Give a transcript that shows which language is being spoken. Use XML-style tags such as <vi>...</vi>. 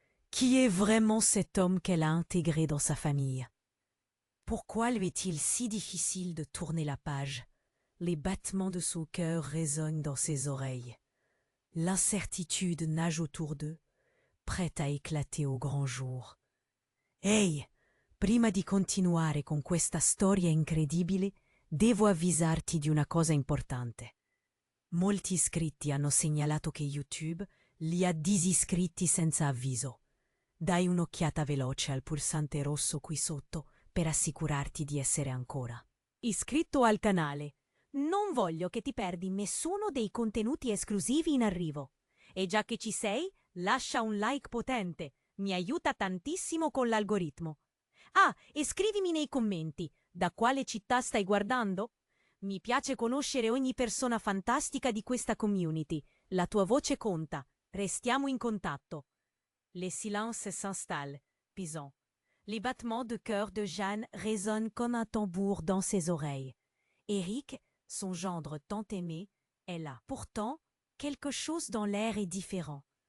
<fr>Qui est vraiment cet homme qu'elle a intégré dans sa famille? Pourquoi lui est-il si difficile de tourner la page? Les battements de son cœur résonnent dans ses oreilles. L'incertitude nage autour d'eux, prête à éclater au grand jour.</fr> <it>Ehi, prima di continuare con questa storia incredibile, devo avvisarti di una cosa importante. Molti iscritti hanno segnalato che YouTube li ha disiscritti senza avviso. Dai un'occhiata veloce al pulsante rosso qui sotto per assicurarti di essere ancora iscritto al canale. Non voglio che ti perdi nessuno dei contenuti esclusivi in arrivo. E già che ci sei, lascia un like potente. Mi aiuta tantissimo con l'algoritmo. Ah, e scrivimi nei commenti, da quale città stai guardando? Mi piace conoscere ogni persona fantastica di questa community. La tua voce conta. Restiamo in contatto.</it> <fr>Les silences s'installent, pisant. Les battements de cœur de Jeanne résonnent comme un tambour dans ses oreilles. Éric, son gendre tant aimé, est là. Pourtant, quelque chose dans l'air est différent.</fr>